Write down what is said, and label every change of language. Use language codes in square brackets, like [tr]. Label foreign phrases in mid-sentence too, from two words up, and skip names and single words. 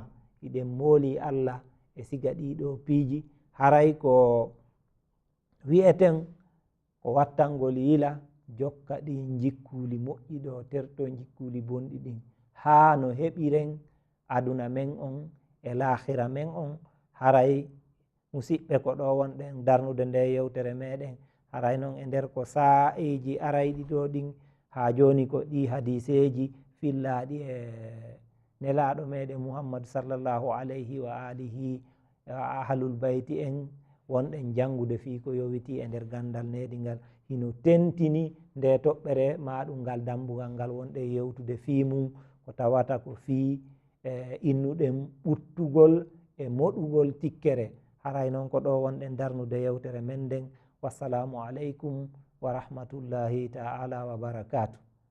[ff] iɗen mooli Allah e siga ɗiɗo piiji haray ko wi'eten ko wattangol yila jokka ɗi jikkuli moƴƴi ɗo terto jikkuli bonɗi ɗin ha no heɓiren aduna men on e lahira men on. haray musidɓe ko ɗo wonɗen darnude nde yewtere meɗen haray noon e nder ko sa'eji arayɗi ɗo ɗin ha joni ko ɗi hadiseji fillaɗi e nelaɗo meɗen Muhammad [ar] صلى الله عليه وآله أهل البيت [ff] en wonɗen jangude fi ko yowiti e nder gandal neɗi ngal hino tentini nde toɓɓere maɗum ngal dambugal ngal wonɗe yewtude fi mum ko tawata ko fi innuɗen ɓuttugol e moɗugol tikkere. haray noon ko ɗo wonɗen darnude yewtere men nden. [ar] والسلام عليكم ورحمة الله تعالى وبركاته.